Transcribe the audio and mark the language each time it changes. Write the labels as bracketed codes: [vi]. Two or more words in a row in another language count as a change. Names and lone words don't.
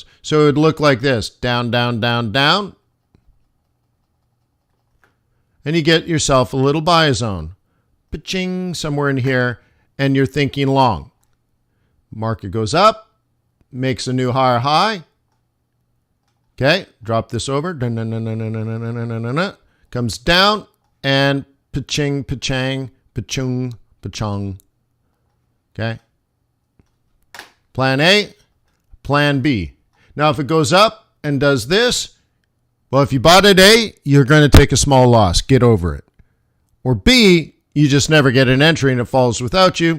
[en] So it would look like this, down, down, down, down. And you get yourself a little buy zone. Pa-ching, somewhere in here, and you're thinking long. Market goes up, makes a new higher high. Okay, drop this over. Comes down, and pa-ching, pa-chang, pa-chung, pa-chung. Okay. Plan A, plan B. Now, if it goes up and does this, well, if you bought at A, you're going to take a small loss. Get over it. Or B, you just never get an entry and it falls without you.